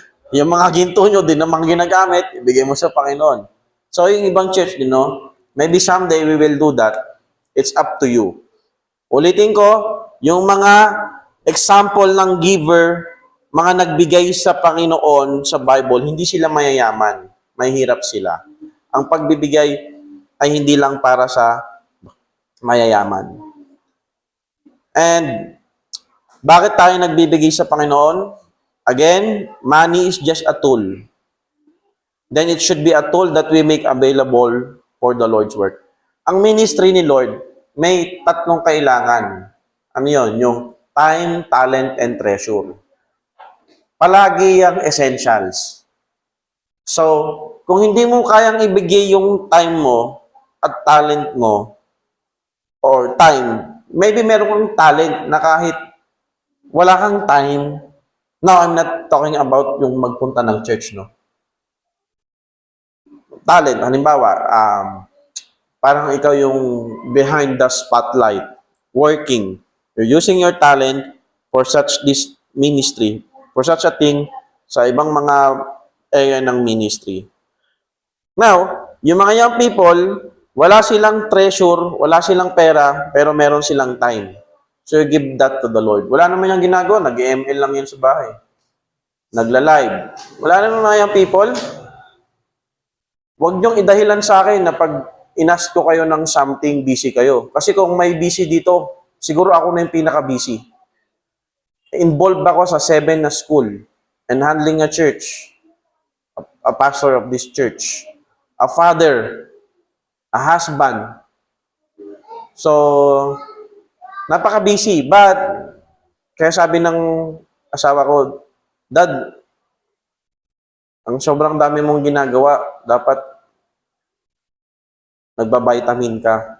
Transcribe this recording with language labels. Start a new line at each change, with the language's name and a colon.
Filipino: Yung mga ginto nyo, din namang ginagamit, ibigay mo sa Panginoon.
English: So yung ibang church, maybe someday we will do that. It's up to you.
Filipino: Ulitin ko, yung mga example ng giver, mga nagbigay sa Panginoon sa Bible, hindi sila mayayaman. Mahirap sila. Ang pagbibigay ay hindi lang para sa mayayaman. And bakit tayo nagbibigay sa Panginoon?
English: Again, money is just a tool. Then it should be a tool that we make available for the Lord's work.
Filipino: Ang ministry ni Lord, may 3 kailangan. Ano yun?
English: Yung time, talent, and treasure. Palagi yung essentials.
Filipino: So, kung hindi mo kayang ibigay yung time mo at talent mo, or time, maybe meron kang talent na kahit wala kang time.
English: Now, I'm not talking about yung magpunta ng church, no? Talent, halimbawa, parang ikaw yung behind the spotlight, working. You're using your talent for such this ministry, for such a thing sa ibang mga area ng ministry. Now, yung mga young people,
Filipino: Wala silang treasure, wala silang pera, pero meron silang time.
English: So you give that to the Lord.
Filipino: Wala naman yung ginagawa, nag-ML lang yun sa bahay. Nagla-live. Wala naman mga yung people. Huwag niyong idahilan sa akin na pag inas ko kayo ng something, busy kayo. Kasi kung may busy dito, siguro ako na yung pinaka-busy.
English: Involved ako sa 7 na school and handling a church, a pastor of this church, a father, a husband.
Filipino: So, napaka-busy. But, kaya sabi ng asawa ko, Dad, ang sobrang dami mong ginagawa, dapat nagbabitamin ka.